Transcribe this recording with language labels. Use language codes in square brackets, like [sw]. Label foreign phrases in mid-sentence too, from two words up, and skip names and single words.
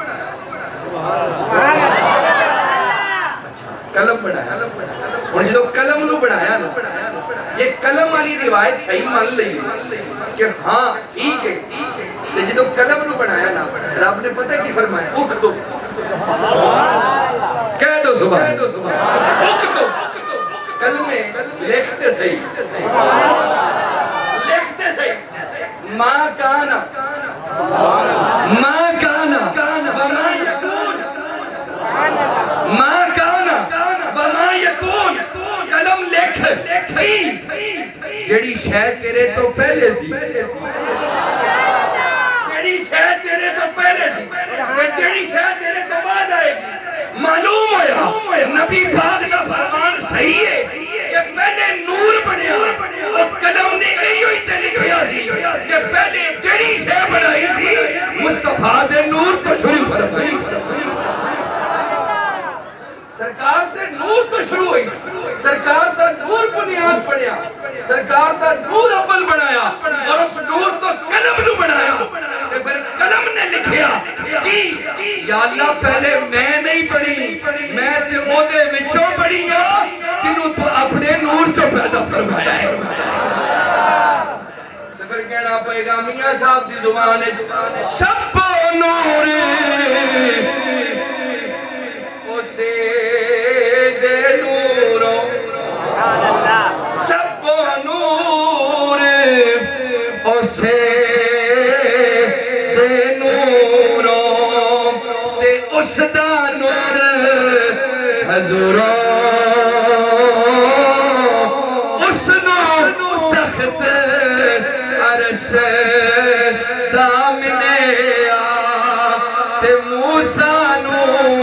[pa] قلم بنایا اور جدو قلم نو بنایا نا یہ قلم والی روایت صحیح مان لئی کہ ہاں ٹھیک ہے جدو قلم نو بنایا نا رب نے پتہ کی فرمایا اکتب کہہ دو سبحان اکتب کلمے لکھتے صحیح لکھتے صحیح [ar] ما کانا ما کانا وما یکون ما کانا وما یکون [pa] قلم لکھ جڑی شے تیرے تو پہلے سی جڑی شے تیرے تو پہلے سی جڑی شے تیرے تو بعد آئے گی معلوم ہویا نبی پاک دا فرمان صحیح ہے کہ پہلے نور بنیا اور قلم نے ایو ہی تے لکھیا سی کہ پہلے جڑی شے بنائی سی مصطفیٰ دے نور تو شروع فرمائی سرکار دے نور تو شروع ہوئی سرکار دا نور بنیاد پڑیا سرکار دا نور اول بنایا اور اس نور تو قلم نو بنایا تے پھر قلم نے لکھیا کی یا اللہ پہلے میں نہیں پڑھی میں تے او دے وچوں پڑھی ہاں جنوں تو اپنے نور چوں پیدا فرمایا ہے تے پھر کہنا پئے گا میاں صاحب دی زبان وچ سب نور اسے دے نوروں سب نور اسے دے نوروں تے اس دا نور حضوروں اس نو تخت عرش دا ملیا تے موسیٰ نو